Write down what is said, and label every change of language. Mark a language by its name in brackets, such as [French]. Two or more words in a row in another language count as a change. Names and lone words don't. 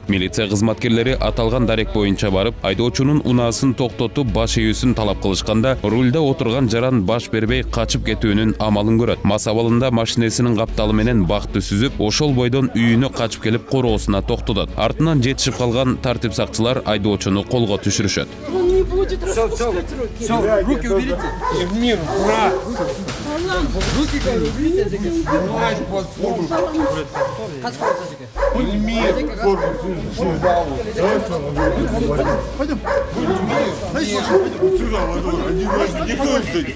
[Kyrgyz] Милиция кызматкерлери аталган дарек боюнча барып, айдоочунун унаасын токтотуп баш ийүүсүн талап кылышканда, рулда отурган жаран баш бербей качып кетүүнүн амалын көрөт. Мас абалында машинесинин капталы менен бакты сүзүп, ошол бойдон үйүнө качып келип короосуна токтотот. Артынан жетишип калган тартип сакчылар айдоочуну колго түшүрүшөт. [Russian] Он не будет распускать руки. Все, руки уберите. В мир, ура! Руки уберите. Пойдем. Сюда, один раз. Никто не стоит.